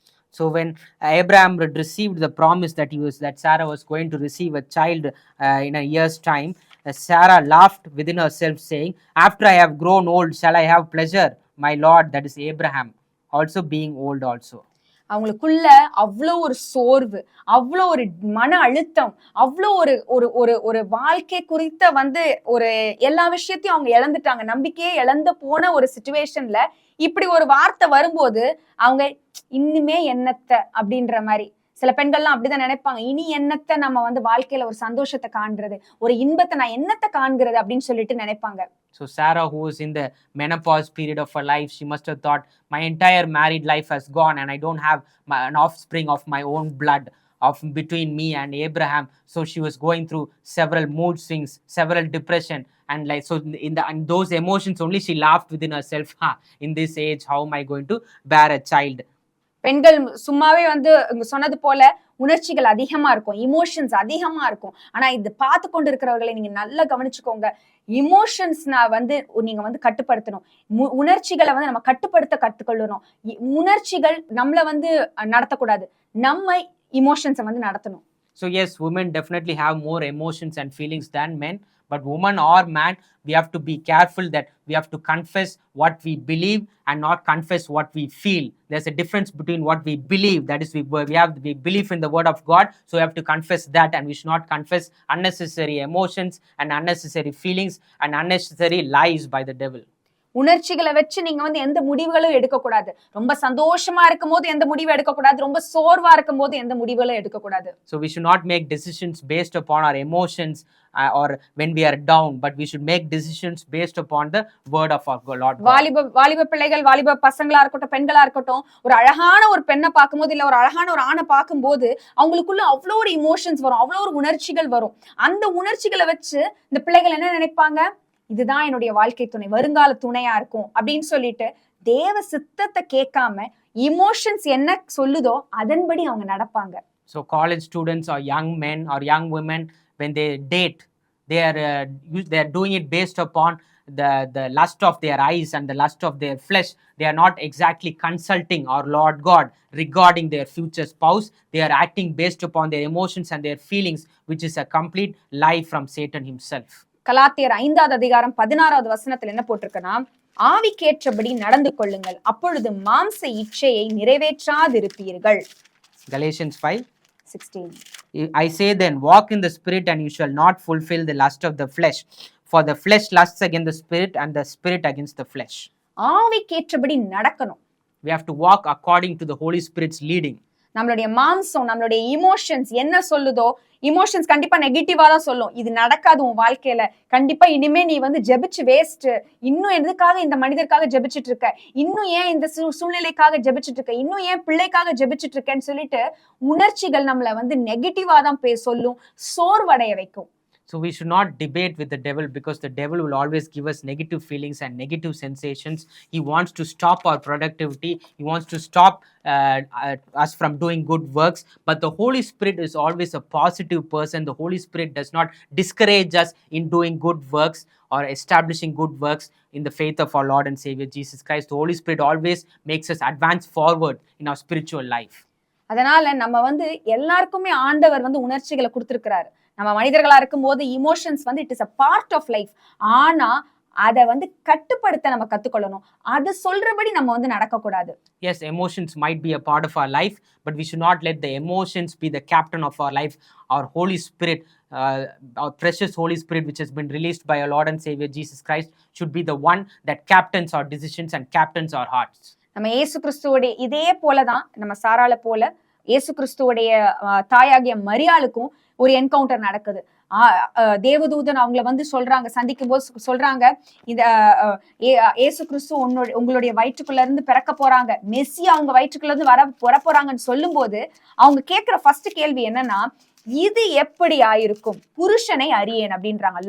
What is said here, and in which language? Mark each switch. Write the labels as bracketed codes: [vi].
[en] So when Abraham received the promise that Sarah was going to receive a child in a year's time, Sarah laughed within herself, saying, after I have grown old, shall I have pleasure, my Lord, that is Abraham, also being old also. [ta] அவங்களுக்குள்ள அவ்வளோ ஒரு சோர்வு, அவ்வளோ ஒரு மன அழுத்தம், அவ்வளோ ஒரு ஒரு ஒரு ஒரு வாழ்க்கை குறித்த வந்து ஒரு எல்லா விஷயத்தையும் அவங்க இழந்துட்டாங்க. நம்பிக்கையே இழந்து போன ஒரு சிச்சுவேஷன்ல இப்படி ஒரு வார்த்தை வரும்போது அவங்க இன்னுமே என்னத்த அப்படின்ற மாதிரி, சில பெண்கள்லாம் அப்படிதான் நினைப்பாங்க, இனி என்னத்த நம்ம வந்து வாழ்க்கையில ஒரு சந்தோஷத்தை காண்கிறது, ஒரு இன்பத்தை நான் என்னத்தை காண்கிறது அப்படின்னு சொல்லிட்டு நினைப்பாங்க. [en] So Sarah, who is in the menopause period of her life, she must have thought, my entire married life has gone and I don't have an offspring of my own blood of between me and Abraham. So she was going through several mood swings, several depression, and like so in those emotions only she laughed within herself, in this age how am I going to bear a child? [ta] பெண்கள் சும்மாவே வந்து சொன்னது போல உணர்ச்சிகள் அதிகமா இருக்கும், emotions அதிகமா இருக்கும். ஆனா இது பார்த்து கொண்டு இருக்கிறவர்களை நீங்க நல்லா கவனிச்சுக்கோங்க, இமோஷன்ஸ்னா வந்து நீங்க வந்து கட்டுப்படுத்தணும், உணர்ச்சிகளை வந்து நம்ம கட்டுப்படுத்தணும். உணர்ச்சிகள் நம்மள வந்து நடத்தக்கூடாது, நம்ம இமோஷன்ஸை வந்து நடத்தணும். [en] So yes, women definitely have more emotions and feelings than men, but woman or man, we have to be careful that we have to confess what we believe and not confess what we feel. There's a difference between what we believe, that is we believe in the word of God, so we have to confess that, and we should not confess unnecessary emotions and unnecessary feelings and unnecessary lies by the devil. [ta] உணர்ச்சிகளை வச்சு நீங்க வந்து எந்த முடிவுகளும் எடுக்கக்கூடாது. ரொம்ப சந்தோஷமா இருக்கும் போது எந்த முடிவு எடுக்கக்கூடாது, ரொம்ப சோர்வா இருக்கும் போது எந்த முடிவுகளும் எடுக்கக்கூடாது. [en] So we should not make decisions based upon our emotions or when we are down, but we should make decisions based upon the word of our Lord God. [ta] வாலிப பிள்ளைகள், வாலிப பசங்களா இருக்கட்டும், பெண்களா இருக்கட்டும், ஒரு அழகான ஒரு பெண்ணை பார்க்கும்போது இல்ல ஒரு அழகான ஒரு ஆணை பார்க்கும்போது அவங்களுக்குள்ள அவ்வளோ ஒரு இமோஷன்ஸ் வரும், அவ்வளோ ஒரு உணர்ச்சிகள் வரும். அந்த உணர்ச்சிகளை வச்சு இந்த பிள்ளைகள் என்ன நினைப்பாங்க, இதுதான் என்னுடைய வாழ்க்கை துணை, வருங்கால துணையா இருக்கும் அப்படின்னு சொல்லிட்டு தேவ சித்தத்தை கேட்காம இமோஷன்ஸ் என்ன சொல்லுதோ அதன்படி அவங்க நடப்பாங்க. [en] So college students or young men or young women, when they date, they are doing it based upon the lust of their eyes and the lust of their flesh. They are not exactly consulting our Lord God regarding their future spouse. They are acting based upon their emotions and their feelings, which is a complete lie from Satan himself. [ta] கலாத்தியர் 5வது அதிகாரம் 16வது வசனத்துல என்ன போட்டிருக்குன்னா, ஆவிக்கேற்றபடி நடந்து கொள்ளுங்கள், அப்பொழுது மாம்ச இச்சையை நிறைவேற்றாதிருப்பீர்கள். [en] Galatians 5:16. I say then, walk in the spirit and you shall not fulfill the lust of the flesh, for the flesh lusts against the spirit and the spirit against the flesh. [ta] ஆவிக்கேற்றபடி நடக்கணும். [en] We have to walk according to the Holy Spirit's leading. [ta] நம்மளுடைய மாம்சம், நம்மளுடைய emotions என்ன சொல்லுதோ, emotions கண்டிப்பா நெகட்டிவா தான் சொல்லும். இது நடக்காது உன் வாழ்க்கையில. கண்டிப்பா இனிமே நீ வந்து ஜெபிச்சு வேஸ்ட். இன்னும் எதுக்காக இந்த மனிதருக்காக ஜெபிச்சுட்டு இருக்க? இன்னும் ஏன் இந்த சூழ்நிலைக்காக ஜெபிச்சுட்டு இருக்க? இன்னும் ஏன் பிள்ளைக்காக ஜெபிச்சுட்டு இருக்கேன்னு சொல்லிட்டு உணர்ச்சிகள் நம்மள வந்து நெகட்டிவா தான் சொல்லும், சோர்வடைய வைக்கும். [en] So we should not debate with the devil, because the devil will always give us negative feelings and negative sensations. He wants to stop our productivity. He wants to stop us from doing good works. But the Holy Spirit is always a positive person. The Holy Spirit does not discourage us in doing good works or establishing good works in the faith of our Lord and Savior Jesus Christ. The Holy Spirit always makes us advance forward in our spiritual life. [ta] அதனால நம்ம வந்து எல்லாருக்குமே ஆண்டவர் வந்து உணர்ச்சிகளை கொடுத்திருக்கிறாரு. நம்ம மனிதர்களா இருக்கும்போது இமோஷன்ஸ் வந்து [en] It is a part of life. [ta] ஆனா அதை வந்து கட்டுப்படுத்த நம்ம கத்துக்கொள்ளணும். அது சொல்றபடி நம்ம வந்து நடக்கக்கூடாது. [en] Yes, emotions might be a part of our life, but we should not let the emotions be the captain of our life. Our Holy Spirit, our precious Holy Spirit, which has been released by our Lord and Savior Jesus Christ, should be the one that captains our decisions and captains our hearts. [ta] நம்ம இயேசு கிறிஸ்துவோடைய இதே போலதான், நம்ம சாராள போல இயேசு கிறிஸ்துவோடைய தாயாகிய மரியாளுக்கும் ஒரு encounter நடக்குது. தேவதூதன் அவங்கள வந்து சொல்றாங்க, சந்திக்கும் போது சொல்றாங்க, இந்த இயேசு கிறிஸ்து உங்களுடைய வயிற்றுக்குள்ள இருந்து பிறக்க போறாங்க, மெஸ்ஸி அவங்க வயிற்றுக்குள்ள இருந்து வர போறாங்கன்னு சொல்லும் போது அவங்க கேட்கிற ஃபர்ஸ்ட் கேள்வி என்னன்னா, இது எப்படி ஆயிருக்கும், புருஷனை அறியேன் அப்படின்றாங்க.